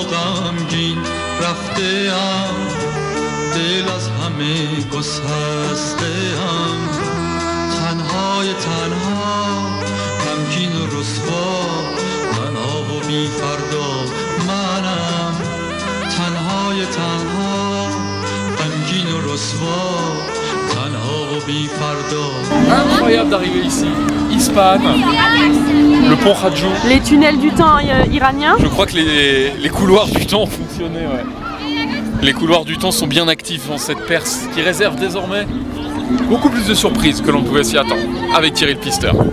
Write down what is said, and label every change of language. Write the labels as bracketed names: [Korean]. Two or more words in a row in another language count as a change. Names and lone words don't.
[Persian] غمگین رفته ام دل از همه گسسته ام تنهای تنها غمگین و رسوا تنها و بی فردا منم تنهای تنها غمگین و رسوا تنها و بی فردا. [French] Incroyable d'arriver ici. Ispahan, le pont Khadjou. Les tunnels du temps iraniens. Je crois que les couloirs du temps ont fonctionné, ouais. Les couloirs du temps sont bien actifs dans cette Perse qui réserve désormais beaucoup plus de surprises que l'on pouvait s'y attendre avec Thierry le Pisteur.